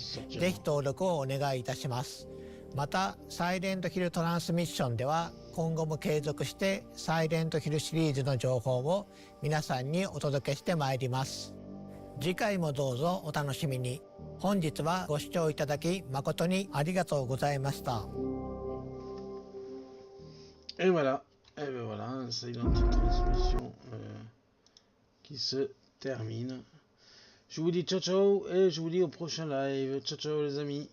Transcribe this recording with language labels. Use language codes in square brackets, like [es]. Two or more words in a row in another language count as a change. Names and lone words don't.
[ja] ぜひ登録をお願いいたします。またサイレントヒルトランスミッションでは今後も継続してサイレントヒルシリーズの情報を皆さんにお届けしてまいります。次回もどうぞお楽しみに。本日はご視聴いただき誠にありがとうございました。 [fr] Et voilà, et ben voilà, c'est une petite transmission qui se termine. Je vous dis [it] ciao ciao [fr] et je vous dis au prochain live. [it] Ciao ciao [fr] les amis.